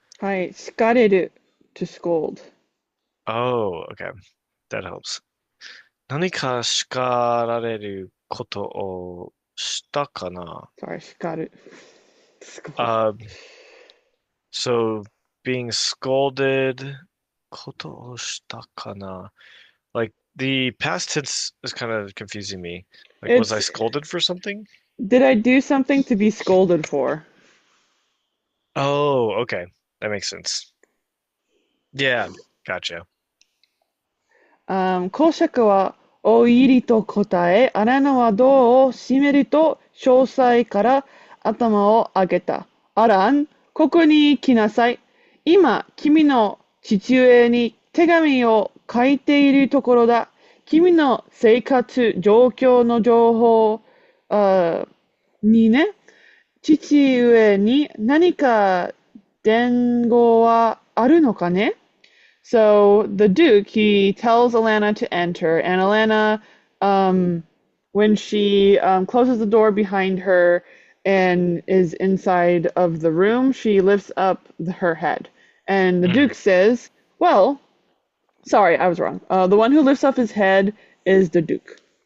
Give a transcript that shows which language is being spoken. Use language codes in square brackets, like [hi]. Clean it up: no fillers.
[ja] はい、叱れる [en] to scold. Oh, okay. That helps. [ja] 何か叱られることをしたかな? [en] Sorry, 叱る scold. Um, so being scolded, [ja] ことをしたかな? [en] Like the past tense is kind of confusing me. Like, was I It's scolded for something? did I do something to be scolded for? Oh, okay. That makes sense. Yeah, gotcha. [ja] 公爵はお入りと答え、アラナはドアを閉めると詳細から頭を上げた。アラン、ここに来なさい。今、君の父親に手紙を書いているところだ。君の生活状況の情報、にね、父上に何か伝言はあるのかね？ [en] So the Duke, he tells Alanna to enter, and Alanna, when she closes the door behind her and is inside of the room, she lifts up her head. And the Duke Mm, says, well, sorry, I was wrong. The one who lifts up his head is the Duke.